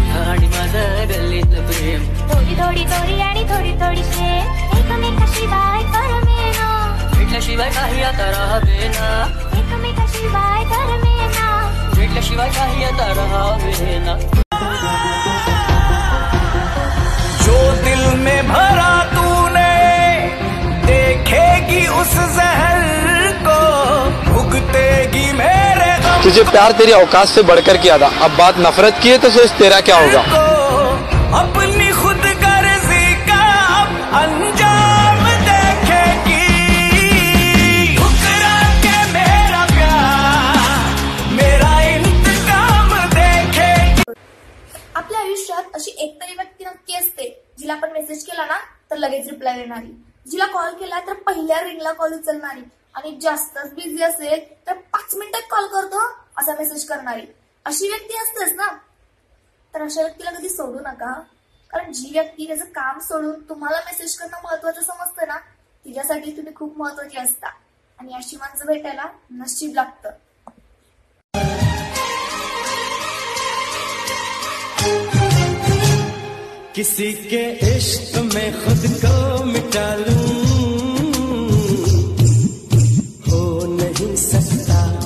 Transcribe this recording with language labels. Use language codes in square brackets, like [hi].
[mr] आणि माझं गल्लीत प्रेम थोडी थोडी थोडी आणि थोडी थोडीशे एकमेकाशिवाय करमेना भेटल्याशिवाय काही आता राहावेना एकमेकाशिवाय करमेना भेटल्याशिवाय काही आता राहावेना [hi] जो दिल में भरा तूने देखेगी उस जहर को भुगतेगी मेरे तुझे प्यार तेरी औकात से बढ़कर किया था अब बात नफरत की है तो सोच तेरा क्या होगा अपनी खुद गर्जी का अंजाम देखेगी ठुकरा के मेरा प्यार मेरा इंतकाम देखेगी [mr] आपल्या आयुष्यात अशी एकतरी व्यक्ती नक्की असते जिला आपण मेसेज केला ना तर लगेच रिप्लाय देणारी जिला कॉल केला तर पहिल्या रिंगला कॉल उचलणारी आणि जास्तच बिझी असेल तर 5 मिनिटात कॉल करतो असा मेसेज करणारी अशी व्यक्ती असतेच ना तर अशा व्यक्तीला कधी सोडू नका कारण जी व्यक्ती त्याचं काम सोडून तुम्हाला मेसेज करणं महत्वाचं समजतं ना तिच्यासाठी तुम्ही खूप महत्वाची असता आणि अशी माणसं भेटायला नशीब लागतं [hi] किसी के इश्क में खुद को मिटा लूं हो नहीं सकता